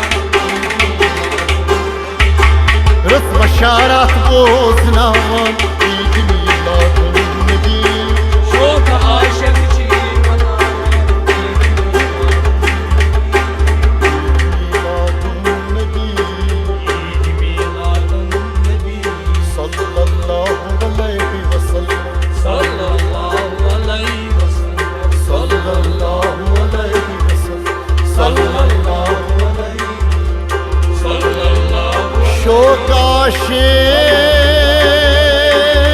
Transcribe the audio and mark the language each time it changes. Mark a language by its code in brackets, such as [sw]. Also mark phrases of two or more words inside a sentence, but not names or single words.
[ks] रस बशारत बोजनावान ईद मीलादुन नबी शोक आशक ची मनावा मीलादुन नबी ईद मीलादुन नबी [ar] صلى الله عليه وسلم صلى الله عليه وسلم صلى الله عليه وسلم صلى الله عليه सल्लल्लाहु [ks] शोकाशे